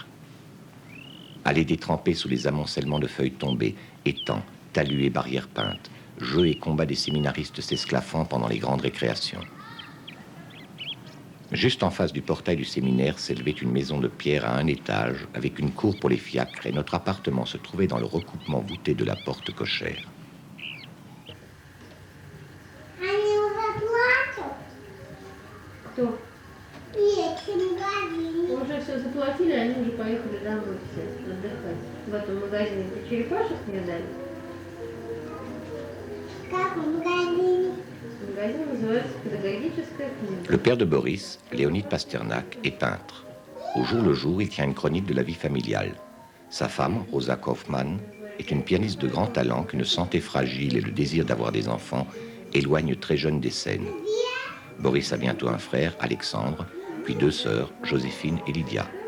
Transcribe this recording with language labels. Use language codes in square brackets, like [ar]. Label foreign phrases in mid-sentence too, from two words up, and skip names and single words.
[fr] Aller détremper sous les amoncellements de feuilles tombées, étangs, talus et barrières peintes, jeux et combats des séminaristes s'esclaffant pendant les grandes récréations. Juste en face du portail du séminaire s'élevait une maison de pierre à 1 étage avec une cour pour les fiacres et notre appartement se trouvait dans le recoupement voûté de la porte cochère. [ru] Кто? Уже все заплатили, они уже поехали домой все отдыхать. В этом магазине ты черепашек мне дали? Как в магазине? Магазин называется «Педагогическая книга». [fr] Le père de Boris, Léonid Pasternak, est peintre. Au jour le jour, il tient une chronique de la vie familiale. Sa femme, Rosa Kaufmann, est une pianiste de grand talent qu'une santé fragile et le désir d'avoir des enfants éloignent très jeune des scènes. Boris a bientôt un frère, Alexandre, puis 2 sœurs, Joséphine et Lydia.